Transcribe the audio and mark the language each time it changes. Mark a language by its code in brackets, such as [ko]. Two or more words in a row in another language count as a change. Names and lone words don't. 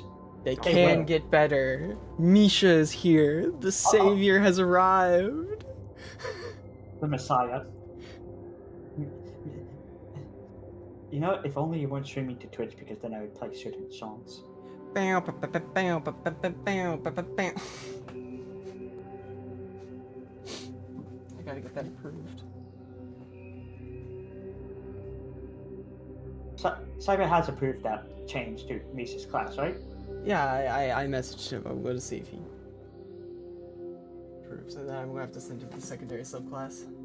[en] They They can will. get better. Misha is here. The savior has arrived. the Messiah. You know, if only you weren't streaming to Twitch, because then I would play certain songs. Bow, ba, ba, ba, bow, ba, ba, ba, bow, ba, ba, bow. I gotta get that approved. Cyber has approved that change to Misa's class, right? Yeah, I messaged him. I'm gonna see if he approves, and then I'm gonna have to send him the secondary subclass.